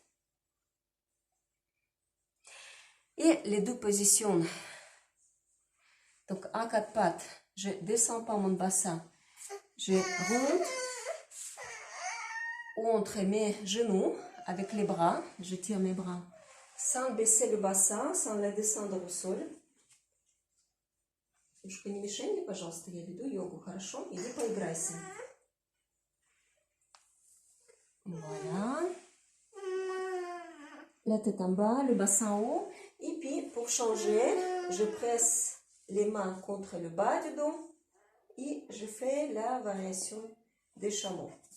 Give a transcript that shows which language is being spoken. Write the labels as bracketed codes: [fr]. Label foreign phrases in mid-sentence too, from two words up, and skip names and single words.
[fr] Et les deux positions Donc à quatre pattes, je descends par mon bassin, je remonte entre mes genoux avec les bras, je tire mes bras sans baisser le bassin, sans la descendre au sol. [ru] Девушка, не мешай мне, пожалуйста, я веду йогу, хорошо? Иди поиграйся. [fr] Voilà. La tête en bas, le bassin en haut. Et puis, pour changer, je presse les mains contre le bas du dos et je fais la variation des chameaux.